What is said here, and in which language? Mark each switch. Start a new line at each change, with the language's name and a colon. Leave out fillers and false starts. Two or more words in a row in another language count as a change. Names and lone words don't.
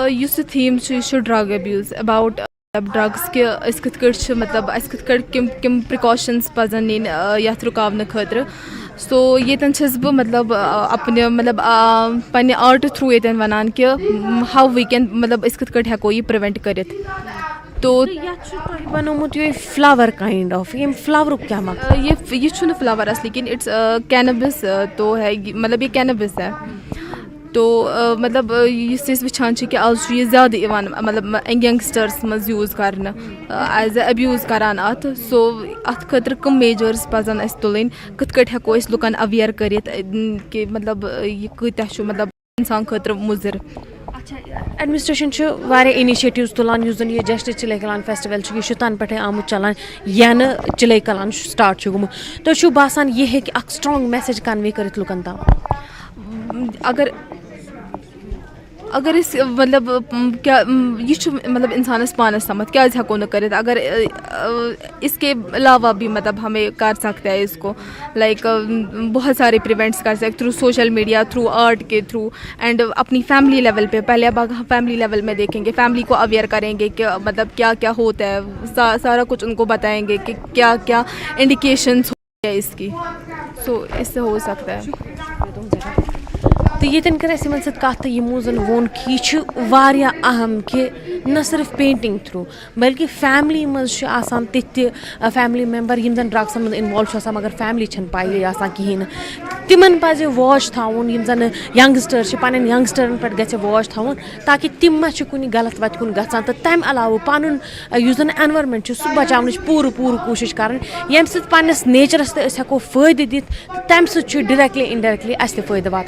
Kashmiri: یُس یہِ تھیٖم چھُ یہِ چھُ
English: drug abuse about drugs
Kashmiri: کہِ أسۍ کِتھ کٲٹھۍ چھِ مطلب اَسہِ کِتھ کٲٹھۍ کِم پرٛکاشنٕز پَزَن نِنۍ یَتھ رُکاونہٕ خٲطرٕ سو ییٚتٮ۪ن چھَس بہٕ مطلب اپنہِ مطلب پنٛنہِ آرٹہٕ تھرٛوٗ ییٚتٮ۪ن وَنان کہِ
English: how we can
Kashmiri: مطلب أسۍ کِتھ کٲٹھۍ ہٮ۪کو یہِ پرٛوینٹ کٔرِتھ تو یَتھ چھُ تۄہہِ بَنومُت یِہوٚے
English: flower kind of
Kashmiri: ییٚمہِ فٕلاوَرُک کیٛاہ مطلب یہِ چھُنہٕ فٕلاوَر اَصلی کِنۍ
English: it's cannabis
Kashmiri: تو ہے مطلب یہِ کینبِس ہے تو مطلب یُس أسۍ وٕچھان چھِ کہِ آز چھُ یہِ زیادٕ یِوان مطلب ینگسٹٲرٕس منٛز یوٗز کَرنہٕ
English: as a abuse
Kashmiri: کَران اَتھ سو اَتھ خٲطرٕ کٕم میجٲرٕس پَزَن اَسہِ تُلٕنۍ کِتھ کٲٹھۍ ہٮ۪کو أسۍ لُکَن اَویَر کٔرِتھ کہِ مطلب یہِ کۭتیاہ چھُ مطلب اِنسان خٲطرٕ مُضِر. اچھا ایڈمِنِسٹریشن چھُ واریاہ اِنِشیٹِوٕز تُلان یُس زَن یہِ جسٹِس چِلے کلان فیسٹِول چھُ یہِ چھُ تَنہٕ پٮ۪ٹھَے آمُت چلان یَنہٕ چِلے کلان سٹاٹ چھُ گوٚمُت تۄہہِ چھُو باسان یہِ ہیٚکہِ اکھ
English: strong message convey
Kashmiri: کٔرِتھ لُکن تام اگر أسۍ مطلب کیٛاہ یہِ چھُ مطلب اِنسانَس پانَس تامَتھ کیٛازِ ہٮ۪کو نہٕ کٔرِتھ
Urdu: اگر اس کے علاوہ بھی مطلب ہمیں کر سکتے ہیں اس کو لائک بہت سارے پریونٹس کر سکتے
English: through social media through art
Urdu: کے تھرو اینڈ اپنی
English: family level
Urdu: پہ پہلے اب ہم
English: family level
Urdu: میں دیکھیں گے فیملی کو اویئر کریں گے کہ مطلب کیا کیا ہوتا ہے سارا کچھ ان کو بتائیں گے کہ کیا کیا انڈیکیشنس ہوتی ہے اس کی سو اس سے ہو سکتا ہے.
Kashmiri: تہٕ ییٚتٮ۪ن کٔر اَسہِ یِمن سۭتۍ کَتھ تہٕ یِمو زَن ووٚن کہِ یہِ چھُ واریاہ اہم کہِ نہ صرف
English: painting through
Kashmiri: بلکہِ فیملی منٛز چھِ آسان تِتھۍ تہِ فیملی مٮ۪مبر یِم زَن ڈرٛگسَن منٛز اِنوالو چھُ آسان مگر فیملی چھَنہٕ پَیی آسان کِہیٖنۍ نہٕ تِمن پَزِ واچ تھاوُن یِم زَن ینٛگسٹر چھِ پنٕنٮ۪ن ینٛگسٹرن پٮ۪ٹھ گژھِ واچ تھاوُن تاکہِ تِم ما چھِ کُنہِ غلط وَتہِ کُن گژھان تہٕ تَمہِ علاوٕ پَنُن یُس زَن ایٚنوارمٮ۪نٛٹ چھُ سُہ بَچاونٕچ پوٗرٕ کوٗشِش کَرٕنۍ ییٚمہِ سۭتۍ پنٛنِس نیچرَس تہِ أسۍ ہٮ۪کو فٲیدٕ دِتھ تہٕ تَمہِ سۭتۍ چھُ
English: directly indirectly
Kashmiri: اَسہِ تہِ فٲیدٕ واتان.